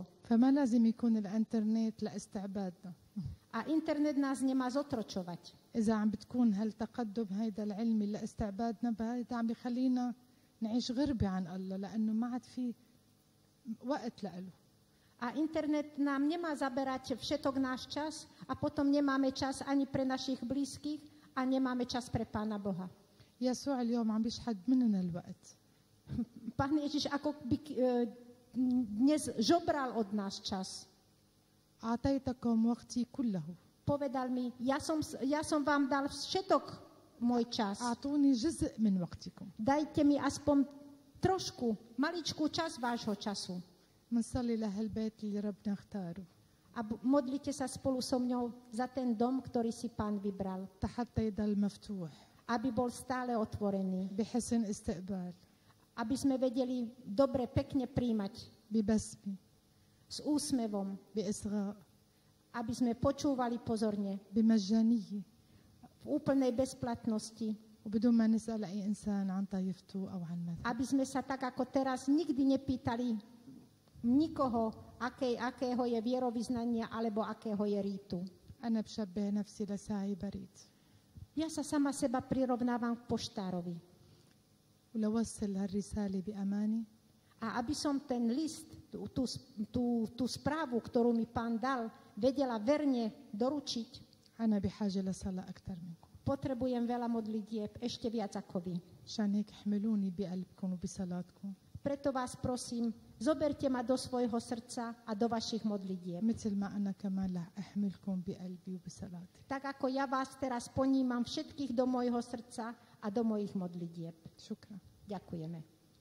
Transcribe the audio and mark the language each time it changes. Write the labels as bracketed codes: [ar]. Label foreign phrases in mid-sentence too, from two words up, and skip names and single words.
[ar] فما لازم يكون الإنترنت لاستعبادنا. [sk] A internet nás nemá zotročovať. [ar] إذا عم بتكون هالتقدم هيدا العلمي لاستعبادنا، هيدا عم بيخلينا نعيش غربة عن الله لأنه ما عاد في وقت لإله. [sk] A internet nám nemá zaberať všetok náš čas a potom nemáme čas ani pre našich blízkych a nemáme čas pre Pána Boha. [ar] يسوع اليوم عم بيشحد مننا الوقت. [sk] Pán Ježiš ako by dnes žobral od nás čas. [ar] أعطيتكم وقتي كله. [sk] Povedal mi, ja som vám dal všetok môj čas. [ar] أعطوني جزء من وقتكم. [sk] Dajte mi aspoň trošku, maličkú časť vášho času. [ar] منصلي لهالبيت اللي ربنا اختاره. [sk] A modlite sa spolu so mňou za ten dom, ktorý si Pán vybral. [ar] حتى يضل مفتوح. [sk] Aby bol stále otvorený. [ar] بحسن استقبال. [sk] Aby sme vedeli dobre, pekne príjmať. [ar] ببسمة. [sk] S úsmevom. [ar] بإصغاء. [sk] Aby sme počúvali pozorne. [ar] بمجانية. [sk] V úplnej bezplatnosti. [ar] وبدون ما نسأل أي إنسان عن طائفته أو عن مذهبه. [sk] Aby sme sa tak ako teraz nikdy nepýtali nikoho, akého je vierovyznania alebo akého je rítu. [ar] أنا بشبه نفسي لساعي بريد. [sk] Ja sa sama seba prirovnávam k poštárovi. [ar] ولوصل هالرسالة بأماني. [sk] A aby som ten list, tú správu, ktorú mi Pán dal, vedela verne doručiť, [ar] أنا بحاجة لصلاة أكثر منكم. [sk] potrebujem veľa modlitieb, ešte viac ako vy. [ar] عشان هيك احملوني بقلبكم وبصلاتكم. [sk] Preto vás prosím, zoberte ma do svojho srdca a do vašich modlitieb. [ar] مثل ما أنا كمان رح أحملكم بقلبي وبصلاتي. [sk] Tak ako ja vás teraz ponímam všetkých do môjho srdca a do mojich modlitieb. [ar] شكرا. [sk] Ďakujeme.